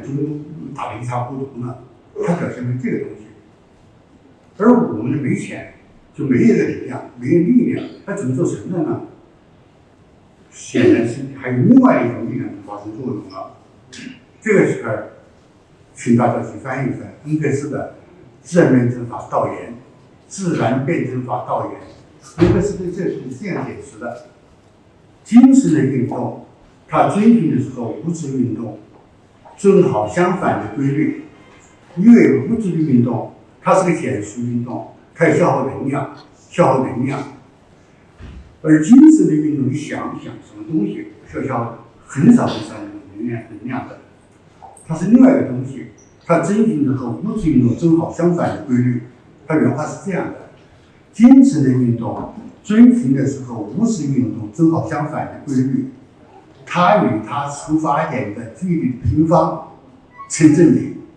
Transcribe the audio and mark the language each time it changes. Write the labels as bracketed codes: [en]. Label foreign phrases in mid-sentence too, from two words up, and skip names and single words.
[zh] 這麼打得一塌糊塗呢？它表現為這個東西。而我們沒錢，就沒有能量，沒有力量，它怎麼做成的呢？顯然是還有另外一种力量發生作用了。这个时候，請大家去翻一翻恩格斯的《自然辯證法導言》，自然辯證法導言，恩格斯對這是這樣解釋的：精神的運動，它遵循的是和物質運動正好相反的規律。因為物質的運動，它是個減數運動，它要消耗能量，而精神的運動，你想一想什麼東西，消耗很少能量的，它是另外一個東西，它遵循的和物質運動正好相反的規律。它原話是這樣的：精神的運動遵循的是和物質運動正好相反的規律，它與它出發點的距離的平方成正比。